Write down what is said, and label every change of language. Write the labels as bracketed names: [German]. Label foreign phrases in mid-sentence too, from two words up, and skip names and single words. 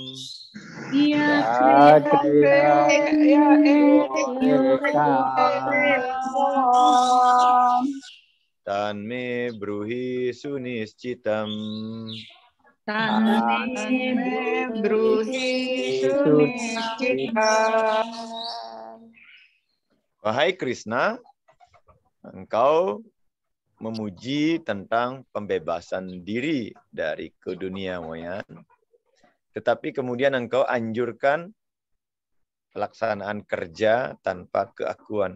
[Sanskrit] यत् श्रेय एतयोरेकम्. तन्मे ब्रूहि सुनिश्चितम्. तन्मे ब्रूहि सुनिश्चितम्. [Indonesian] Wahai Krishna, engkau memuji tentang pembebasan diri dari keduniawian, tetapi kemudian engkau anjurkan pelaksanaan kerja tanpa keakuan.